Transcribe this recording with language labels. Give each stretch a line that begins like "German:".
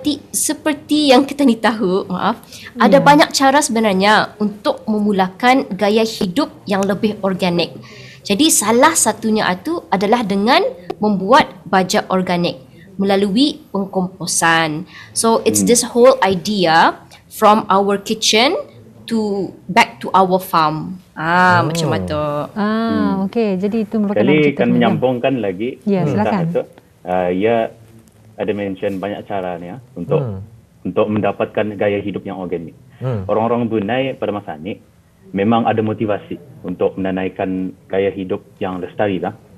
Malay: Seperti yang kita ni tahu, ada banyak cara sebenarnya untuk memulakan gaya hidup yang lebih organik. Jadi salah satunya itu adalah dengan membuat baja organik melalui pengkomposan.
English: So it's this whole idea from our kitchen to back to our farm.
Malay: Macam itu. Okey. Jadi itu merupakan Jadi kan menyambungkan lagi. Ya, silakan. Ya ada mention banyak cara ni untuk mendapatkan gaya hidup yang organik. Orang-orang Brunei pada masa ni memang ada motivasi untuk menanaikan gaya hidup yang lestari lah.